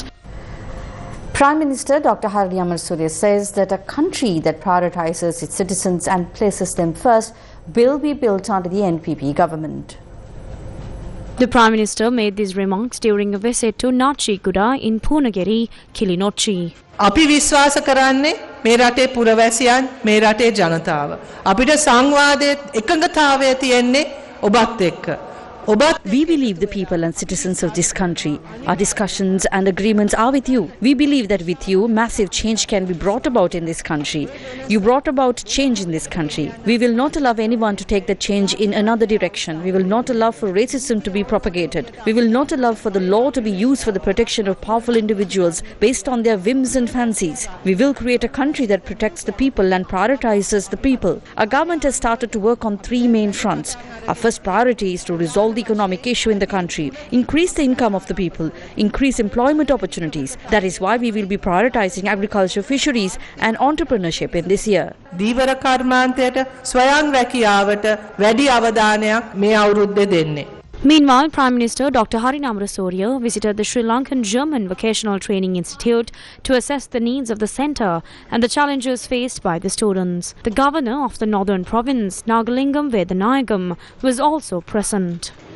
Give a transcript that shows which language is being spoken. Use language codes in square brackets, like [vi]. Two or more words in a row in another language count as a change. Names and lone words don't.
[en] Prime Minister Dr. Hari Amarasuriya says that a country that prioritizes its citizens and places them first will be built under the NPP government. The Prime Minister made these remarks during a visit to Nachikuda in Punagiri, Kilinochchi. [si] අපි විශ්වාස කරන්නේ මේ රටේ පුරවැසියන් මේ රටේ ජනතාව. අපිට සංවාදයේ එකඟතාවය තියෙන්නේ ඔබත් එක්ක. [en] We believe the people and citizens of this country. Our discussions and agreements are with you. We believe that with you, massive change can be brought about in this country. You brought about change in this country. We will not allow anyone to take that change in another direction. We will not allow for racism to be propagated. We will not allow for the law to be used for the protection of powerful individuals based on their whims and fancies. We will create a country that protects the people and prioritizes the people. Our government has started to work on 3 main fronts. Our first priority is to resolve the economic issue in the country, increase the income of the people, increase employment opportunities. That is why we will be prioritizing agriculture, fisheries and entrepreneurship in this year. [si] දීවර කර්මාන්තයට ස්වයං රැකියාවට වැඩි අවධානයක් මේ අවුරුද්දේ දෙන්නේ. [en] Meanwhile, Prime Minister Dr. Hari Amarasuriya visited the Sri Lankan German Vocational Training Institute to assess the needs of the centre and the challenges faced by the students. The governor of the northern province, Nagalingam Vedanayagam, was also present.